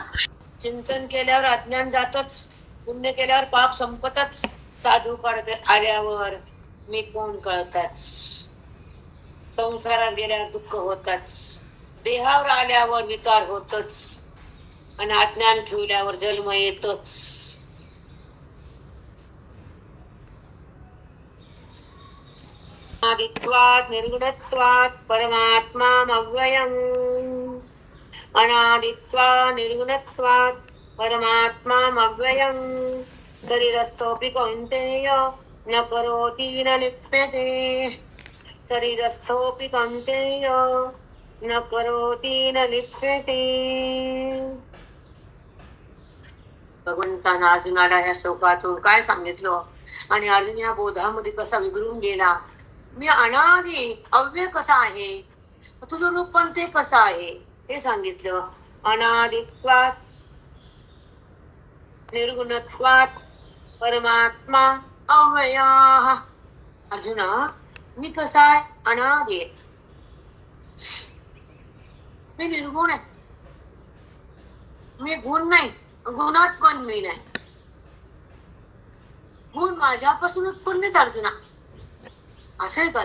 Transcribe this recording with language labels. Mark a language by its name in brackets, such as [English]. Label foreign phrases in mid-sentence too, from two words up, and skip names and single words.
[Marathi] चिंतन केल्यावर अज्ञान जातच, पुण्य केल्यावर पाप संपतच, साधू कडे आल्यावर मी कोण कळताच, संसारात गेल्यावर दुःख होताच, देहावर आल्यावर विकार होतच आणि अज्ञान ठेवल्यावर जन्म येतोच. [Sanskrit] अनादित्वात् निर्गुणत्वात् परमात्मामव्ययम्, अनादित्वात् निर्गुणत्वात् परमात्मामव्ययम्, शरीरस्थोऽपि कौन्तेय न करोति न लिप्यते, शरीरस्थोऽपि कौन्तेय न करोति न लिप्यते. [Marathi] भगवंतानं अर्जुनाला या श्लोकातून काय सांगितलं आणि अर्जुन या बोधामध्ये कसा विघरून गेला. मी अनादी अव्यय कसा आहे, तुझं रूप पण ते कसं आहे हे सांगितलं. [Sanskrit] अनादित्वात् निर्गुणत्वात् परमात्मा अव्ययः. [Marathi] अर्जुना, मी कसा आहे? अनादी आहे, मी निर्गुण आहे, मी गुण नाही, गुणात पण मी नाही. गुण माझ्यापासून उत्पन्न आहेत अर्जुना, असं आहे का?